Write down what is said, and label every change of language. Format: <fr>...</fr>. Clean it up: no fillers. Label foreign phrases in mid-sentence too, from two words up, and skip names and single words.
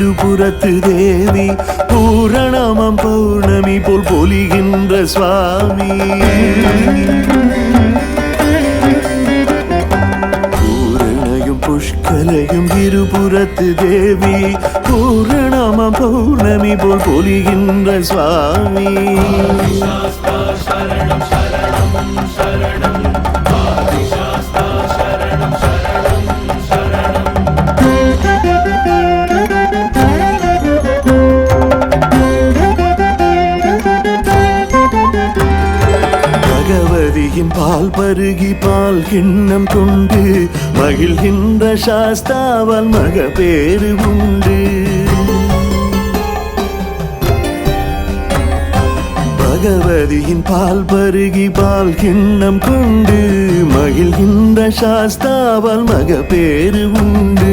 <ta>இருபுறத்து தேவி பூரணமாம் பௌர்ணமி போல் பொலிகின்ற சுவாமி பூரணையும் புஷ்கலையும் இருபுறத்து தேவி பூரணமாம் பௌர்ணமி போல் பொலிகின்ற சுவாமி</ta> <sa>शास्ता शरणं शरणं शरणं आदिशास्ता शरणं शरणं शरणं</sa> <ta>பகவதியின் பால் பருகி பால் கிண்ணம் கொண்டு மகிழ்கின்ற சாஸ்தாவால் மகப்பேறு உண்டு பகவதியின் பால் பருகி பால் கிண்ணம் கொண்டு மகிழ்கின்ற சாஸ்தாவால் மகப்பேறு உண்டு</ta>